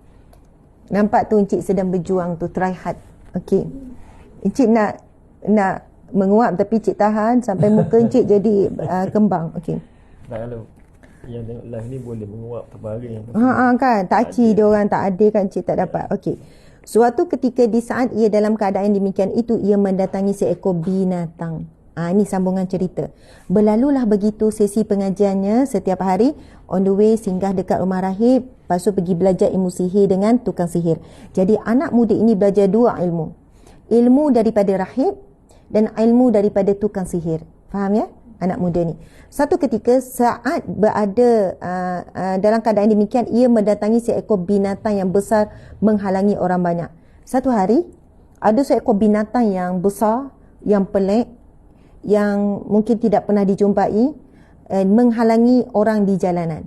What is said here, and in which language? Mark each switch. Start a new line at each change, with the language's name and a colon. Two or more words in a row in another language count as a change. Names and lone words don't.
Malay: Nampak tu Encik sedang berjuang tu,
English: try hard.
Malay: Okey. Encik nak menguap tapi Encik tahan sampai muka Encik jadi kembang. Okey. Kalau yang tengok live ni boleh menguap terbaring. Kan, tak aci dia orang, tak adil kan, Encik tak dapat. Okey. Suatu ketika di saat ia dalam keadaan demikian itu, ia mendatangi seekor binatang. Ini sambungan cerita. Berlalulah begitu sesi pengajiannya setiap hari.
English: On the way
Malay: singgah dekat rumah rahib, lepas tu pergi belajar ilmu sihir dengan tukang sihir. Jadi anak muda ini belajar dua ilmu. Ilmu daripada rahib dan ilmu daripada tukang sihir. Faham ya? Anak muda ni. Satu ketika saat berada dalam keadaan demikian, ia mendatangi seekor binatang yang besar menghalangi orang banyak. Satu hari ada seekor binatang yang besar, yang pelik, yang mungkin tidak pernah dijumpai, menghalangi orang di jalanan.